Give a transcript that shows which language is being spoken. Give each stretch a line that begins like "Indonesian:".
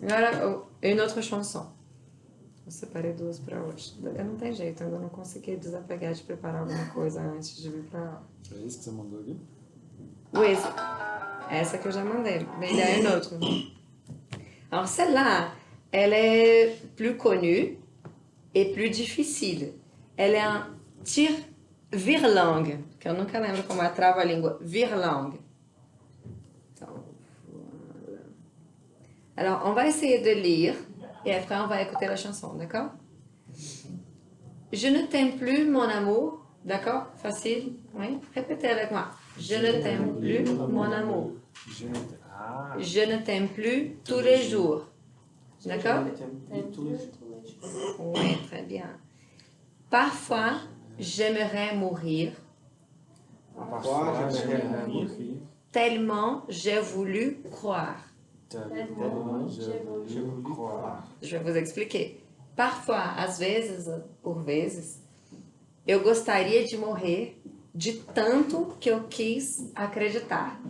Portuguese: Agora,
French: une autre chanson.
Portuguese: Eu separei duas para hoje. Eu não tem jeito, eu ainda não consegui desapegar de preparar alguma coisa antes de vir para aula. É isso que você mandou aqui?
French: Oui,
Portuguese: essa que eu já mandei.
French: Mais il y a une autre. Alors celle-là, elle est plus connue et plus difficile. Elle est un tire-virlangue,
Portuguese: que eu nunca lembro como é trava-língua.
French: Virlangue.
Portuguese: Então,
French: voilà. Alors, on va essayer de lire et après on va écouter la chanson, d'accord? Je ne t'aime plus, mon amour. D'accord? Facile? Oui? Répétez avec moi. Je ne t'aime plus, mon amour. Je ne t'aime plus tous les jours. D'accord? Tous les jours. Oui, très bien. Parfois, j'aimerais mourir Parfois, j'aimerais mourir. tellement j'ai voulu croire. Tellement j'ai voulu croire. Je vais vous expliquer. Parfois,
Portuguese: às vezes, por vezes, eu gostaria de morrer de tanto que eu quis acreditar.